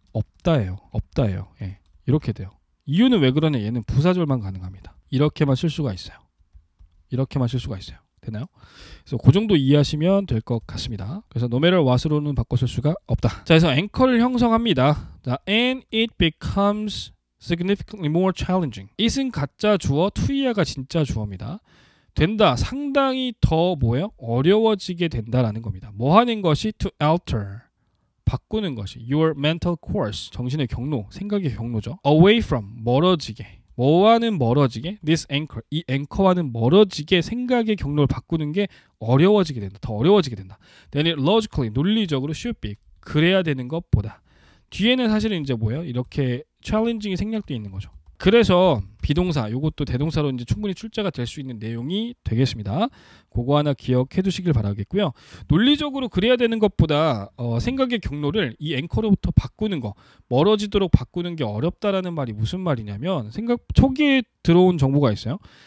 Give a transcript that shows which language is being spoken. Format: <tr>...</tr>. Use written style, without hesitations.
<ko>없다예요. 예, 이렇게 돼요. 이유는 왜 그러냐? 얘는 부사절만 가능합니다. 이렇게만 쓸 수가 있어요. 되나요? 그래서 그 정도 이해하시면 될 것 같습니다. 그래서</ko> <en>no matter what</en> <ko>으로는 바꿔쓸 수가 없다. 자, 그래서 앵커를 형성합니다.</ko> <en>자, and it becomes significantly more challenging.</en> <ko>it은 가짜 주어, to야가 진짜 주어입니다. 된다, 상당히 더 뭐예요? 어려워지게 된다라는 겁니다. 뭐 하는 것이?</ko> <en>to alter,</en> <ko>바꾸는 것이</ko> <en>your mental course,</en> <ko>정신의 경로, 생각의 경로죠.</ko> <en>away from,</en> <ko>멀어지게. 뭐와는 멀어지게?</ko> <en>this anchor,</en> <ko>이 앵커와는 멀어지게 생각의 경로를 바꾸는 게 어려워지게 된다. 더 어려워지게 된다.</ko> <en>then it logically,</en> <ko>논리적으로</ko> <en>should be,</en> <ko>그래야 되는 것보다. 뒤에는 사실은 이제 뭐예요? 이렇게 challenging이 생략되어 있는 거죠. 그래서 비동사, 요것도 대동사로 이제 충분히 출제가 될 수 있는 내용이 되겠습니다. 그거 하나 기억해 두시길 바라겠고요. 논리적으로 그래야 되는 것보다 생각의 경로를 이 앵커로부터 바꾸는 거, 멀어지도록 바꾸는 게 어렵다라는 말이 무슨 말이냐면, 초기에 들어온 정보가 있어요.</ko>